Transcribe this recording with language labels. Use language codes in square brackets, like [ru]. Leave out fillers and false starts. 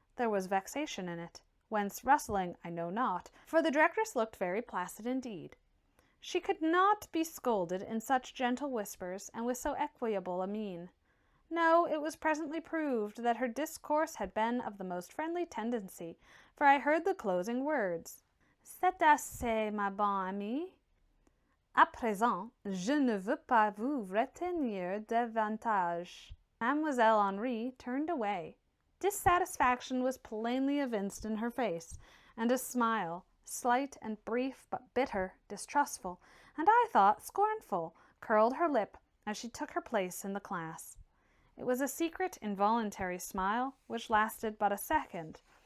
[en] There was vexation in it, whence rustling I know not, for the directress looked very placid indeed. She could not be scolded in such gentle whispers and with so equable a mien. No, it was presently proved that her discourse had been of the most friendly tendency, for I heard the closing words. [fr] "C'est assez, ma bonne amie. À présent, je ne veux pas vous retenir davantage." [en] Mademoiselle Henri turned away. Dissatisfaction was plainly evinced in her face, and a smile, slight and brief but bitter, distrustful, and I thought scornful, curled her lip as she took her place in the class. It was a secret, involuntary smile, which lasted but a second.